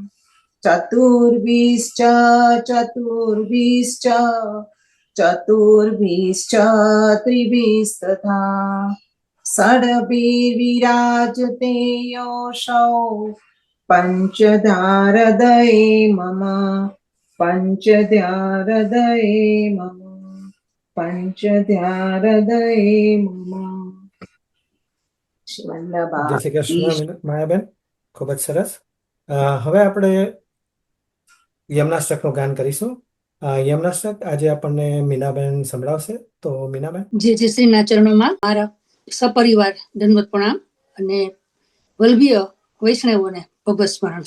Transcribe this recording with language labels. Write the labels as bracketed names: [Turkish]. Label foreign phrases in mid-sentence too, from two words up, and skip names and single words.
[Sanskrit] चतुर्भिश्च त्रिभिस्तथा षड्भिर्विराजते योऽसौ पञ्चधारदये मम पञ्चधारदये मम। [Gujarati] શ્રી જય શ્રી કૃષ્ણ વલ્લભાધીશ. માયાબેન, ખૂબ જ સરસ. હવે આપણે યમનાષ્ટકનું ગાન કરીશું. યમનાષ્ટક આજે આપણને મીનાબેન સંભળાવશે. તો મીનાબેન. જે શ્રીના ચરણોમાં મારા સપરિવાર દંડવત પ્રણામ અને વલ્લભીય વૈષ્ણવોને ભગવત સ્મરણ.